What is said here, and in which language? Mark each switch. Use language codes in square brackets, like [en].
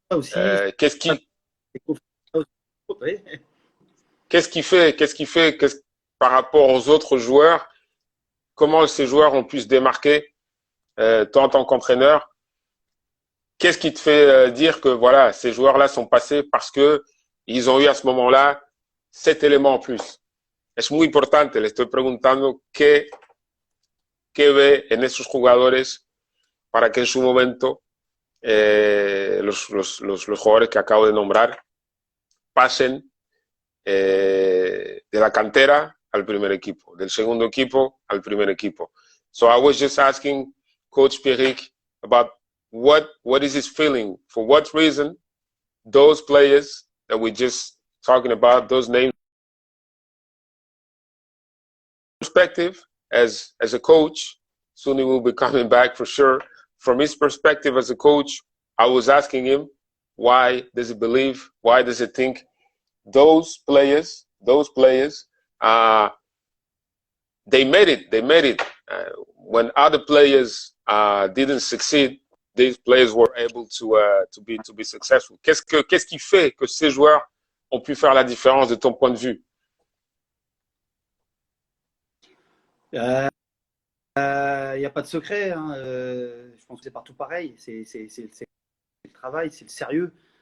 [fr] Qu'est-ce qui fait par rapport aux autres joueurs, comment ces joueurs ont pu se démarquer, toi en tant qu'entraîneur? Qu'est-ce qui te fait dire que voilà, ces joueurs-là sont passés parce que ils ont eu à ce moment-là cet élément en plus? [es] Es muy importante, le estoy preguntando qué ve en esos jugadores para que en su momento los jugadores que acabo de nombrar pasen de la cantera al primer equipo, del segundo equipo al primer equipo. [en] So I was just asking Coach Pierrick about what is his feeling, for what reason those players that we just talking about, those names, perspective as a coach. Soon he will be coming back for sure. From his perspective as a coach, I was asking him, why does he believe, why does he think those players, they made it. When other players didn't succeed, these players were able to be successful. [fr] Qu'est-ce qui fait que ces joueurs ont pu faire la différence de ton point de vue? Il n'y a pas de secret. Hein. Je pense que c'est partout pareil. C'est le travail, c'est le sérieux.